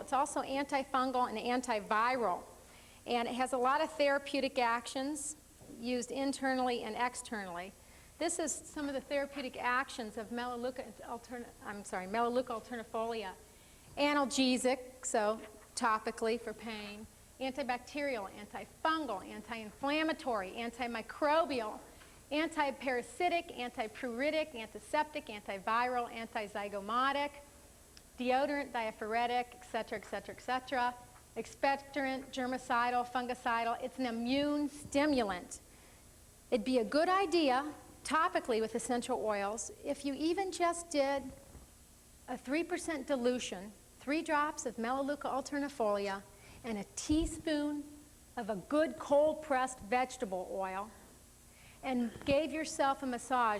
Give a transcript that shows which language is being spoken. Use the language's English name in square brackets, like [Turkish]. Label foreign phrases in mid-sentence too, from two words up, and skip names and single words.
[English] It's also antifungal and antiviral. And it has a lot of therapeutic actions used internally and externally. This is some of the therapeutic actions of Melaleuca alternifolia. Analgesic, so topically for pain. Antibacterial, antifungal, anti-inflammatory, antimicrobial, antiparasitic, antipruritic, antiseptic, antiviral, antizygomatic, deodorant, diaphoretic, et cetera, et cetera, et cetera. Expectorant, germicidal, fungicidal. It's an immune stimulant. It'd be a good idea, topically with essential oils, if you even just did a 3% dilution, 3 drops of Melaleuca alternifolia, and a teaspoon of a good cold-pressed vegetable oil, and gave yourself a massage.